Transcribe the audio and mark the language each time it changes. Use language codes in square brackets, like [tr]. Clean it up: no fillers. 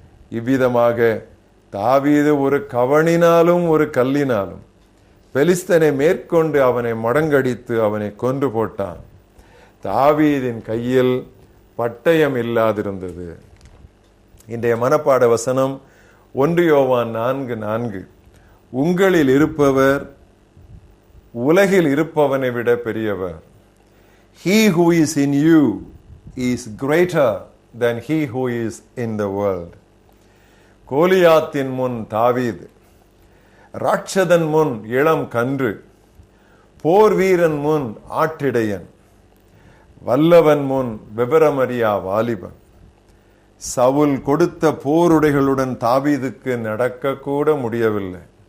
[ta] இவ்விதமாக தாவீது ஒரு கவனினாலும் ஒரு கல்லினாலும் பெலிஸ்தனை மேற்கொண்டு அவனை மடங்கடித்து அவனை கொன்று போட்டான். தாவீதின் கையில் பட்டயம் இல்லாதிருந்தது. இன்றைய மனப்பாட வசனம் 1 யோவான் 4:4. உங்களில் இருப்பவர் உலகில் இருப்பவனை விட பெரியவர். [en] He who is in you is greater than he who is in the world. [ta] கோலியாத்தின் முன் தாவீது, ராட்சதன் முன் இளம் கன்று, போர் வீரன் முன் ஆட்டிடையன், வல்லவன் முன் விவரமறியா வாலிபன். சவுல் கொடுத்த போருடைகளுடன் தாவீதுக்கு நடக்க கூட முடியவில்லை.